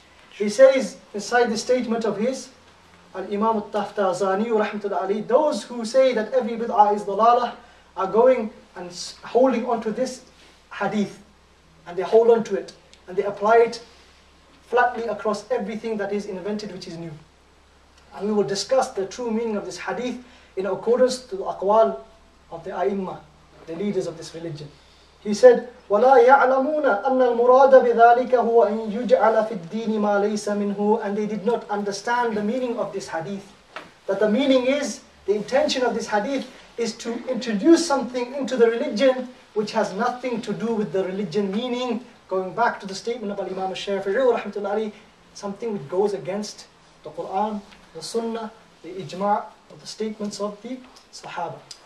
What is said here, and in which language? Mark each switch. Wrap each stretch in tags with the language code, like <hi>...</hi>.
<en>He says inside the statement of his, Al-Imam al-Taftazani rahmatullah alayhi, those who say that every bid'ah is dalalah are going and holding on to this hadith, and they hold on to it, and they apply it flatly across everything that is invented which is new. And we will discuss the true meaning of this hadith in accordance to the Aqwaal of the A'immah, the leaders of this religion. He said,</en> <ar>وَلَا يَعْلَمُونَ أَنَّ الْمُرَادَ بِذَلِكَ هُوَ أَن يُجْعَلَ فِي الدِّينِ مَا لَيْسَ مِنْهُ.</ar> <en>And they did not understand the meaning of this hadith. That the meaning is, the intention of this hadith is to introduce something into the religion which has nothing to do with the religion, meaning, going back to the statement of Al-Imam al-Shafi'i rahmatullah alayhi, something which goes against the Qur'an, the Sunnah, the Ijma' of the statements of the Sahaba.</en>